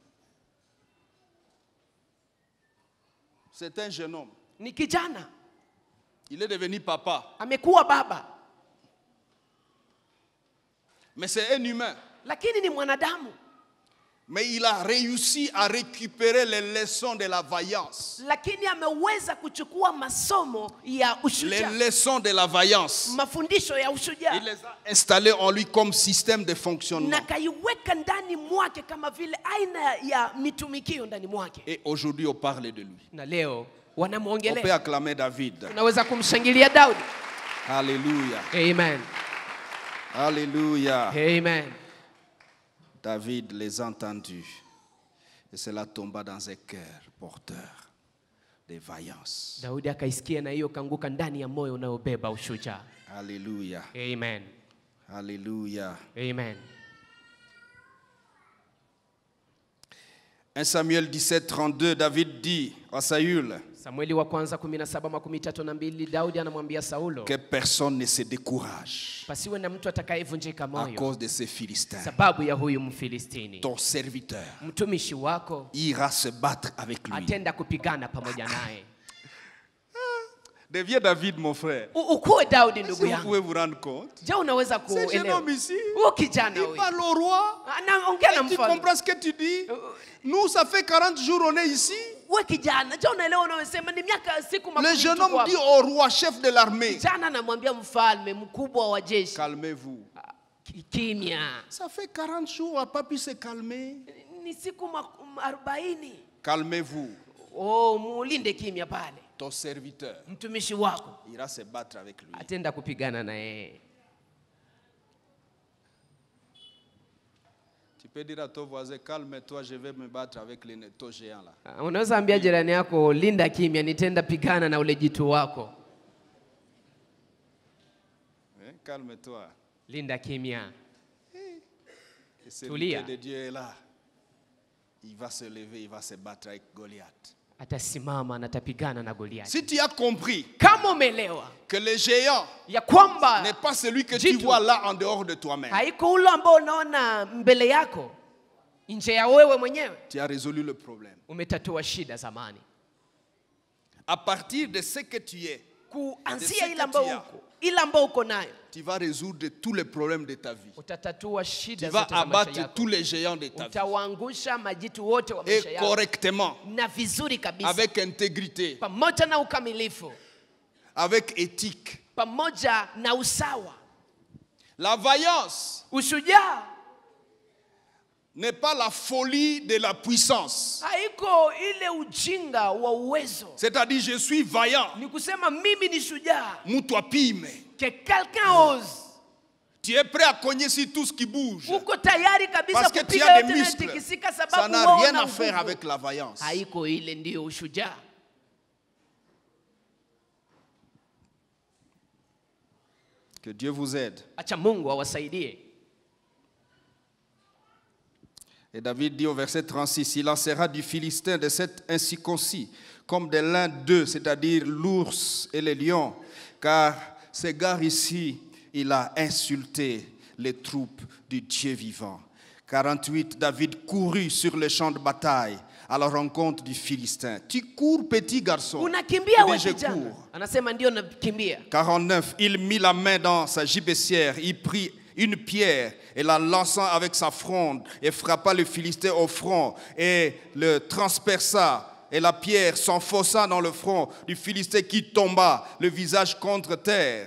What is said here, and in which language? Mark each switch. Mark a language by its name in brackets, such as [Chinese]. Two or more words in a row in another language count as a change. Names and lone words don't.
[French] C'est un jeune homme. [Swahili] Ni kijana, [French] Il est devenu papa. [Swahili] amekuwa baba, [French] Mais c'est un humain. [Swahili] lakini ni mwanadamu. [French] Mais il a réussi à récupérer les leçons de la vaillance. [Swahili] Lakini ameweza kuchukua masomo ya [French] Les [Swahili] ushujaa, [French] leçons de la vaillance. [Swahili] mafundisho ya [French] Il [Swahili] ushujaa, [French] les a installées en lui comme système de fonctionnement. [Swahili] na kaiweka ndani mwake kama vile aina ya mitumikio ndani mwake. [French] Et aujourd'hui, on parle de lui. [Swahili] Na leo [French] On peut [Swahili] wanamwongelea. [French] acclamer David. [Swahili] Tunaweza kumshangilia Daudi. [French] Alléluia. Amen. Alléluia. Amen. David les a entendus. Et cela tomba dans un cœur porteur de vaillance. [Swahili] Daudi akaisikia na hiyo kanguka ndani ya moyo unaobeba ushujaa. [French] Alléluia. Amen. Alléluia. Amen. 1 Samuel 17, 32, David dit à Saül [Swahili] Samueli wa kwanza 17:32, Daudi anamwambia Saulo, [French] que personne ne se décourage [Swahili] pasiwe na mtu atakayevunjika [French] à [Swahili] moyo [French] cause de ces Philistins. [Swahili] sababu ya huyu Mfilistini. [French] Ton serviteur [Swahili] Mtumishi wako [French] ira se battre avec lui. [Swahili] atenda kupigana pamoja naye. [French] Deviens David, mon frère. [Swahili] Ukuwe Daudi [French] Si [Swahili] ndugu [French] vous [Swahili] yangu. [French] pouvez vous rendre compte. [Swahili] Je, unaweza [French] Ce jeune [Swahili] kuelewa? [French] homme ici, [Swahili] Huyu kijana [French] il [Swahili] huyu [French] parle au roi. [Swahili] anaongea na [French] Et tu [Swahili] mfalme. [French] comprends ce que tu dis? Nous, ça fait 40 jours on est ici. [Swahili] Wewe kijana, je, unaelewa unayosema? Ni miaka siku [French] Le [Swahili] makumi [French] jeune [Swahili] tuko [French] homme [Swahili] hapa. [French] dit au roi, chef de l'armée, [Swahili] Kijana anamwambia mfalme mkubwa wa jeshi, [French] calmez-vous. [Swahili] kimya. [French] Ça fait 40 jours, on n'a pas pu se calmer. [Swahili] Ni siku 40. [French] Calmez-vous. [Swahili] Oh, mulinde kimya pale. [French] Ton serviteur [Swahili] Mtumishi wako [French] ira se battre avec lui. [Swahili] atenda kupigana na yeye. [French] Tu peux dire à ton voisin, calme-toi, je vais me battre avec ton géant là. [Swahili] Unaweza ambia jirani yako, linda kimya, nitenda pigana na ule jitu wako. [French] Hein? Calme-toi. [Swahili] Linda kimya. [French] Le serviteur de Dieu est là. Il va se lever, il va se battre avec Goliath. [Swahili] Atasimama na atapigana na Goliathi. [French] Si tu as compris [Swahili] Kama umeelewa [French] que le géant [Swahili] ya kwamba [French] n'est pas celui que tu [Swahili] jitu [French] vois là en dehors de toi-même, [Swahili] haiko ule ambao unaona mbele yako nje ya wewe mwenyewe, [French] tu as résolu le problème. [Swahili] umetatua shida zamani. [French] À partir de ce que tu es, [Swahili] Kuanzia ile ambayo uko nayo, [French] tu vas résoudre tous les problèmes de ta vie. [Swahili] utatatua [French] Tu [Swahili] shida [French] vas [Swahili] zote za maisha [French] abattre [Swahili] yako. [French] tous les géants de ta vie. [Swahili] Utawaangusha majitu wote wa [French] Et [Swahili] maisha yako [French] correctement, [Swahili] na vizuri kabisa, [French] avec intégrité, [Swahili] pamoja na ukamilifu, [French] avec éthique. [Swahili] pamoja na usawa. [French] La vaillance [Swahili] Ushujaa [French] n'est pas la folie de la puissance. [Swahili] haiko ile ujinga wa uwezo. [French] C'est-à-dire, je suis vaillant. [Swahili] Ni kusema mimi ni shujaa. Mutwa pime. [French] Que quelqu'un ose. Tu es prêt à cogner sur tout ce qui bouge. [Swahili] Uko tayari kabisa [French] Parce que tu [Swahili] kupiga [French] as [Swahili] yote [French] des [Swahili] na [French] muscles. [Swahili] tikisika [French] Ça [Swahili] sababu [French] n'a [Swahili] wewe [French] rien [Swahili] una [French] à faire [Swahili] nguvu. [French] avec la vaillance. [Swahili] Haiko ile ndio ushujaa. [French] Que Dieu vous aide. [Swahili] Acha Mungu awasaidie. [French] Et David dit au verset 36, il lancera du Philistin de cet incirconcis, comme de l'un d'eux, c'est-à-dire l'ours et le lion, car ce gars ici, il a insulté les troupes du Dieu vivant. 48, David courut sur le champ de bataille à la rencontre du Philistin. Tu cours, petit garçon. [Swahili] Unakimbia [French] Il [Swahili] wewe [French] dit, je [Swahili] kijana. [French] cours. [Swahili] Anasema ndio nakimbia. [French] 49, il mit la main dans sa gibecière, il prit une pierre et la lançant avec sa fronde et frappa le Philistin au front et le transperça. Et la pierre s'enfonça dans le front du Philistin qui tomba, le visage contre terre.